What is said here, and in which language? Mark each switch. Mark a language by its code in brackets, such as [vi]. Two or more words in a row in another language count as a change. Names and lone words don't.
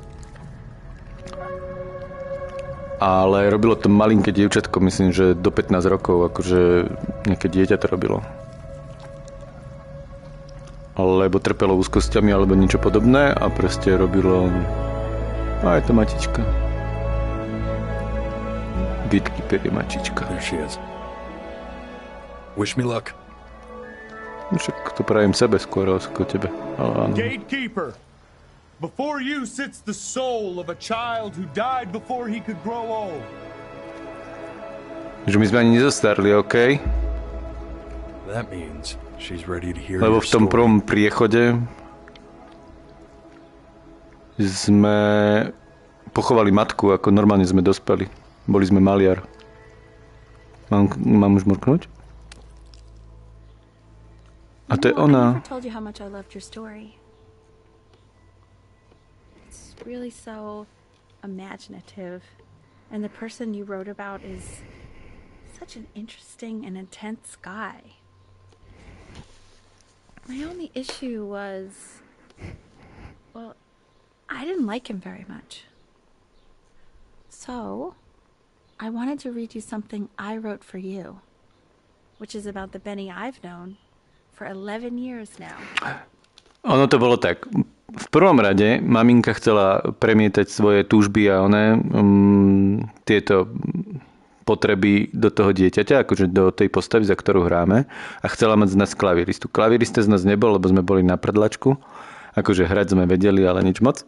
[sk] Ale robilo to malinké dievčatko, myslím, že do 15 rokov, akože nejaké dieťa to robilo. Alebo trpelo úzkosťami, alebo niečo podobné a proste robilo... A je to matička. Gatekeeper je mačička. [en] There she is. Wish me luck. [sk] Však to prajem sebe skôr ako tebe. [en] Gatekeeper! Before you sits the soul of a child who died before he could grow old. [sk] Že my sme ani nezostarli, OK? [en] That means she's ready to hear [sk] Lebo [en] your [sk] v tom [en] story. [sk] prvom priechode sme pochovali matku, ako normálne sme dospeli. Boli sme maliar. Mám už mrknúť? A to je ona. [en] I never told you how much I loved your story. It's really so imaginative. And the person you wrote about is such an interesting and intense guy. My only issue was, well, I didn't like him very much. So, I wanted to read you something I wrote for you, which is about the Benny I've known for 11 years now. [sk] Ono to bolo tak. V prvom rade maminka chcela premietať svoje túžby a tieto potreby do toho dieťaťa, akože do tej postavy, za ktorú hráme, a chcela mať z nás klaviristu. Klavirista z nás nebol, lebo sme boli na predlačku. Akože hrať sme vedeli, ale nič moc.